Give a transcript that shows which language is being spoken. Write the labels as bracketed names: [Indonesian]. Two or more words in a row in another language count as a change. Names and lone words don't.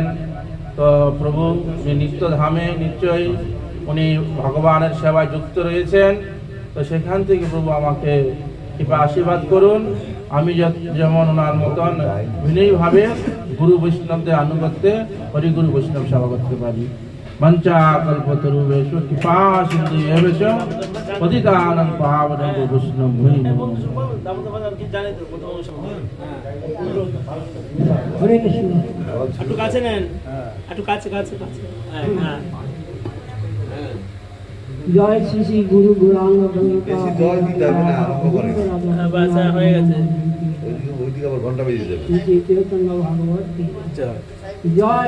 [Bangla] তো প্রভু নিত্য ধামে নিশ্চয়ই উনি ভগবানের সেবায় যুক্ত রয়েছেন। তো সেখান থেকে প্রভু আমাকে কৃপা আশীর্বাদ করুন, আমি যেমন ওনার মতন বিনয়ীভাবে গুরু বৈষ্ণবদের আনুগত্যে হরিগুরু বৈষ্ণব সেবা করতে পারি। [Sanskrit] মঞ্চা কল্পতরুবেশু কৃপা সিন্ধু এবেশ পতিতানাং পাবনেভ্যো বৈষ্ণবেভ্যো নমো নমঃ। [Bangla] হরে কৃষ্ণ। একটু কাছে নেন, একটু কাছে। হ্যাঁ। জয় শ্রী শ্রী গুরু গৌরাঙ্গ বেশি জয় দিতে হবে না, আরম্ভ করেন। বাসা হয়ে গেছে। দিকে আবার ঘন্টা বেজে যাবে। শ্রী চৈতন্য ভাগবত কি জয়।